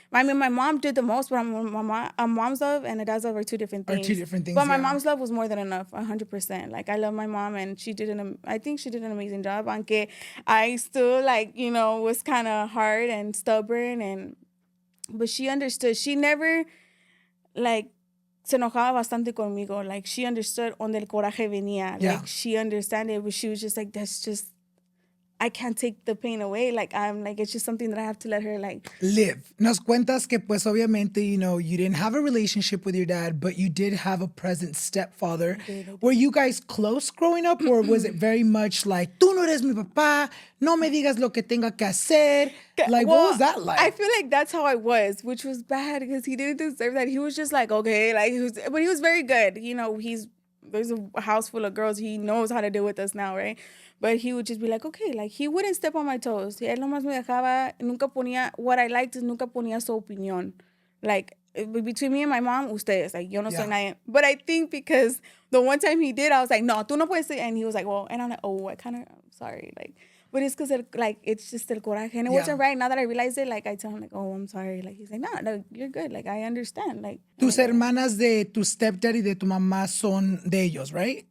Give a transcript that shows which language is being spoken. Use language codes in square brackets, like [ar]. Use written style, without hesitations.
[en] I mean, my mom did the most, but a mom's love and a dad's love are two different things. But my mom's love was more than enough, 100%. Like, I love my mom, and I think she did an amazing job. Aunque I still, like, was kind of hard and stubborn, but she understood. She never, like, [es] se enojaba bastante conmigo. [en] Like, she understood [es] donde el coraje venía. [en] Yeah. Like, she understood it, but she was just like, that's just, I can't take the pain away. Like, I'm like, it's just something that I have to let her, like, live. [es] Nos cuentas que, pues, obviamente, [en] you know, you didn't have a relationship with your dad, but you did have a present stepfather. I did. Were you guys close growing up, or was it very much like, [es] tú no eres mi papá, no me digas lo que tenga que hacer? [en] Like, well, what was that like? I feel like that's how I was, which was bad because he didn't deserve that. He was just like, okay, like, but he was very good. You know, there's a house full of girls. He knows how to deal with us now, right? But he would just be like, okay, like, he wouldn't step on my toes. [es] Él nomás me dejaba, nunca ponía, [en] what I liked is [es] nunca ponía su opinión. [en] Like, between me and my mom, [es] ustedes, [en] like, [es] yo no soy nadie. [en] But I think because the one time he did, I was like, [es] no, tú no puedes [en] say, and he was like, well, and I'm like, oh, I'm sorry, like, but it's because, like, it's just el coraje. And it wasn't right. Now that I realize it, like, I tell him, like, oh, I'm sorry. Like, he's like, no, you're good. Like, I understand. Like, [es] Tus hermanas de tu stepdad y de tu mamá son de ellos, right?